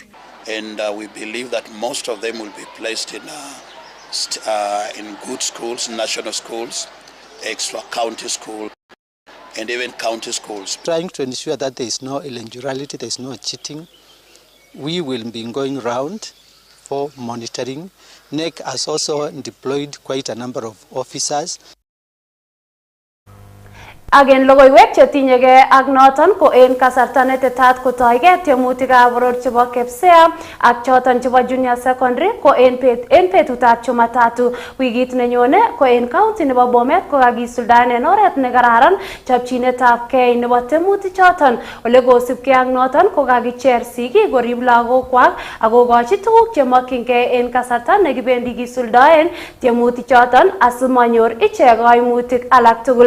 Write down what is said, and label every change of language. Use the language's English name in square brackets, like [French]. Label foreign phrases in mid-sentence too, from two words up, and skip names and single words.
[English] And we believe that most of them will be placed in good schools, national schools, extra county schools, and even county schools. Trying to ensure that there is no irregularity, there is no cheating. We will be going around for monitoring. NEC has also deployed quite a number of officers. Again, [Kalenjin] logoiwek chetinyegei ak noton ko en kasarta netetat kotoigei tiemutikab boror chebo kepsea ak choton chebo [English] junior secondary [Kalenjin] ko en betutab Jumatatu wikit nenyone ko en county nebo Bomet ko kakisuldaen en oret nekararan chopchinetab kei nebo tiemutik choton ole kosibgei ak noton ko kakicher sigik korib lagokwak ak kokochi tuguk chemokyingei en kasarta nekibendi kisuldaen tiemutik choton asimanyor ichek kaimutik alak tugul.